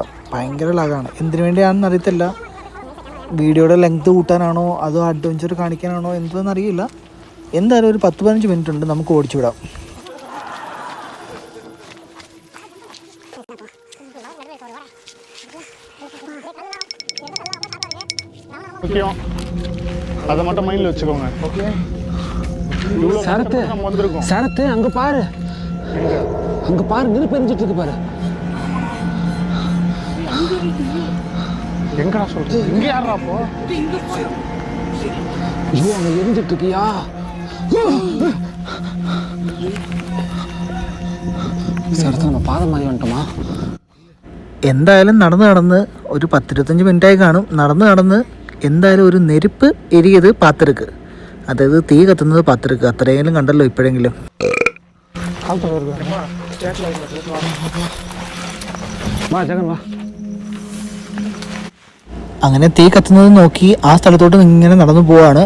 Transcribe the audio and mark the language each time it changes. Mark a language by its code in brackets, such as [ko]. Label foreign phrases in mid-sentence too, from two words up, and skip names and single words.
[ml] ഭയങ്കര ലാഗാണ്. എന്തിനു വേണ്ടിയാണെന്ന് അറിയത്തില്ല. വീഡിയോയുടെ ലെങ്ത് കൂട്ടാനാണോ അതോ അഡ്വഞ്ചർ കാണിക്കാനാണോ എന്തെന്ന് അറിയില്ല. എന്തായാലും ഒരു 10-15 മിനിറ്റ് ഉണ്ട്, നമുക്ക് ഓടിച്ചു വിടാം. [ta] அதை மட்டும் மைண்ட்ல வச்சுக்கோங்க. ஓகே. சரத்து அங்க பாரு, நெருப்பு எரிஞ்சிட்டு இருக்கு பாரு. எங்கடா சொல்றது? இங்க யாரா போ? ஐயோ, அங்க எரிஞ்சிட்டு இருக்கியா? சரத்து, நம்ம பாதம் மாதிரி வந்துட்டோமா? [ml] എന്തായാലും നടന്ന് ഒരു 10-25 മിനിറ്റായി കാണും. നടന്ന് എന്തായാലും ഒരു [ta] நெருப்பு எரியது பாத்திருக்கு, [ml] അതായത് തീ കത്തുന്നത് പാത്തിருக்கு. അത്രയെങ്കിലും കണ്ടല്ലോ ഇപ്പോഴെങ്കിലും. അങ്ങനെ തീ കത്തുന്നത് നോക്കി ആ സ്ഥലത്തോട്ട് ഇങ്ങനെ നടന്നു പോവാണ്.